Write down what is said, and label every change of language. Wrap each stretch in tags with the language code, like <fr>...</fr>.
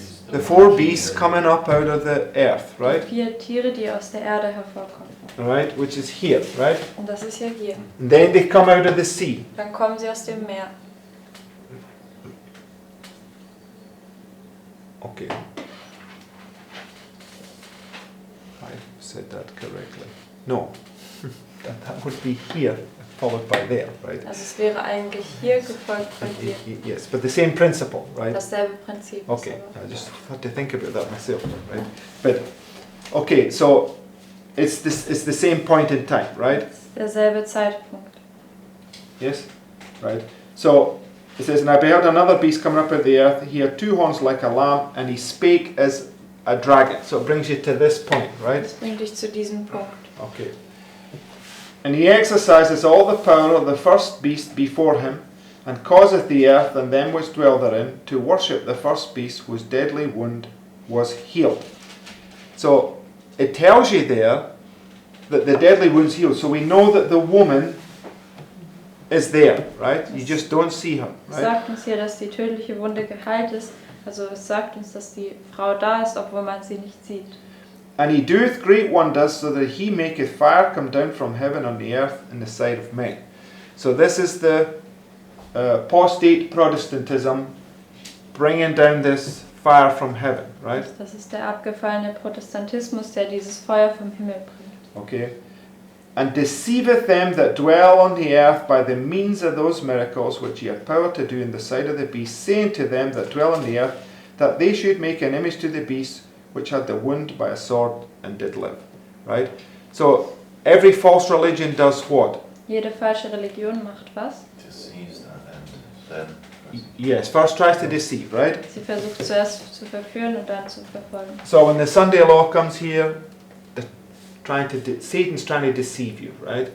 <en>The four beasts coming up out of the earth, right?</en> <de>4 Tiere, die aus der Erde hervorkommen.</de> <en>Right, which is here, right?</en> <de>Und das ist ja hier.</de> <en>And then they come out of the sea.</en> <de>Dann kommen sie aus dem Meer.</de> <en>Okay. I said that correctly. No, that would be here, followed by there, right?</en> <de>Also es wäre eigentlich hier gefolgt von hier.</de> <en>Yes, but the same principle, right?</en> <de>Dasselbe Prinzip.</de> <en>Okay, I just had to think about that myself, right? But okay, so it's the same point in time, right?</en> <de>Derselbe Zeitpunkt.</de> <en>Yes, right. So it says, and I beheld another beast coming up out of the earth. He had 2 horns like a lamb, and he spake as a dragon. So it brings you to this point, right?</en> <de>Das bringt dich zu diesem Punkt.</de> <en>Okay. And he exercises all the power of the first beast before him, and causeth the earth and them which dwell therein to worship the first beast whose deadly wound was healed. So it tells you there that the deadly wound's healed. So we know that the woman is there, right? You just don't see her,</en> <de>Es</de> <en>right?</en> <de>sagt uns hier, dass die tödliche Wunde geheilt ist. Also es sagt uns, dass die Frau da ist, obwohl man sie nicht sieht.</de> <en>And he doeth great wonders, so that he maketh fire come down from heaven on the earth in the sight of men. So this is the apostate Protestantism bringing down this fire from heaven, right?</en> <de>Das ist der abgefallene Protestantismus, der dieses Feuer vom Himmel bringt.</de> <en>Okay. And deceiveth them that dwell on the earth by the means of those miracles which he hath power to do in the sight of the beast, saying to them that dwell on the earth, that they should make an image to the beast which had the wound by a sword and did live. Right? So every false religion does what?</en> <de>Jede falsche Religion macht was?</de> <en>Deceives them and then Yes, first tries to deceive, right?</en> <de>Sie versucht zuerst zu verführen und dann zu verfolgen.</de> <en>So when the Sunday law comes here, Satan's trying to deceive you, right?</en>